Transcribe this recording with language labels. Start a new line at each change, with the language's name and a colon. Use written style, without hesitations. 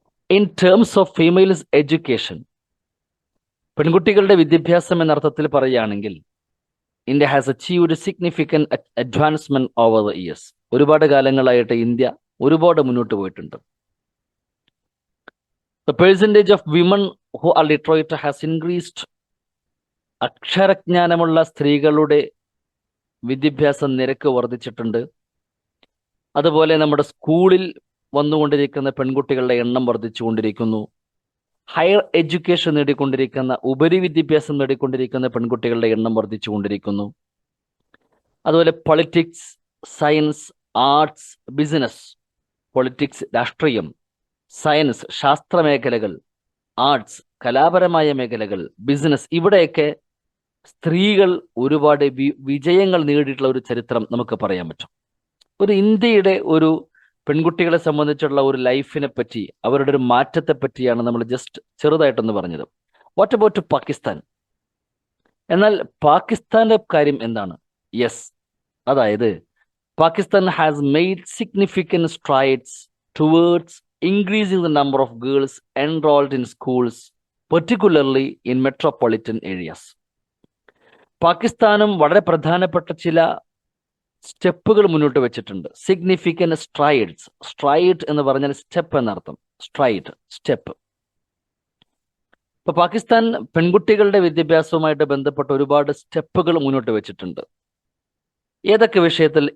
English: in terms of females education,
Malayalam: പെൺകുട്ടികളുടെ വിദ്യാഭ്യാസം എന്നർത്ഥത്തിൽ പറയുകയാണെങ്കിൽ
English: India has achieved significant advancement over the years.
Malayalam: ഒരുപാട് കാലങ്ങളായിട്ട് ഇന്ത്യ ഒരുപാട് മുന്നോട്ട് പോയിട്ടുണ്ട്.
English: The percentage of women who are literate has increased.
Malayalam: അക്ഷരജ്ഞാനമുള്ള സ്ത്രീകളുടെ വിദ്യാഭ്യാസ നിരക്ക് വർദ്ധിച്ചിട്ടുണ്ട്. അതുപോലെ നമ്മുടെ സ്കൂളിൽ വന്നുകൊണ്ടിരിക്കുന്ന പെൺകുട്ടികളുടെ എണ്ണം വർദ്ധിച്ചുകൊണ്ടിരിക്കുന്നു. ഹയർ എഡ്യൂക്കേഷൻ നേടിക്കൊണ്ടിരിക്കുന്ന, ഉപരിവിദ്യാഭ്യാസം നേടിക്കൊണ്ടിരിക്കുന്ന പെൺകുട്ടികളുടെ എണ്ണം വർദ്ധിച്ചുകൊണ്ടിരിക്കുന്നു. അതുപോലെ politics, science, arts, business, politics രാഷ്ട്രീയം, സയൻസ് ശാസ്ത്ര മേഖലകൾ, ആർട്സ് കലാപരമായ മേഖലകൾ, ബിസിനസ്, ഇവിടെയൊക്കെ സ്ത്രീകൾ ഒരുപാട് വിജയങ്ങൾ നേടിയിട്ടുള്ള ഒരു ചരിത്രം നമുക്ക് പറയാൻ പറ്റും. ഒരു ഇന്ത്യയുടെ ഒരു പെൺകുട്ടികളെ സംബന്ധിച്ചുള്ള ഒരു ലൈഫിനെ പറ്റി, അവരുടെ ഒരു മാറ്റത്തെ പറ്റിയാണ് നമ്മൾ ജസ്റ്റ് ചെറുതായിട്ടൊന്ന് പറഞ്ഞത്.
English: What about Pakistan?
Malayalam: എന്നാൽ പാകിസ്ഥാന്റെ കാര്യം എന്താണ്?
English: Yes, അതായത് Pakistan has made significant strides towards increasing the number of girls enrolled in schools, particularly in metropolitan areas.
Malayalam: പാകിസ്ഥാനും വളരെ പ്രധാനപ്പെട്ട ചില സ്റ്റെപ്പുകൾ മുന്നോട്ട് വെച്ചിട്ടുണ്ട്. സിഗ്നിഫിക്കന്റ് സ്ട്രൈഡ്സ്, സ്ട്രൈഡ് എന്ന് പറഞ്ഞാൽ സ്റ്റെപ്പ് എന്നർത്ഥം. Stride, step. ഇപ്പൊ പാകിസ്ഥാൻ പെൺകുട്ടികളുടെ വിദ്യാഭ്യാസവുമായിട്ട് ബന്ധപ്പെട്ട ഒരുപാട് സ്റ്റെപ്പുകൾ മുന്നോട്ട് വെച്ചിട്ടുണ്ട്. ഏതൊക്കെ വിഷയത്തിൽ?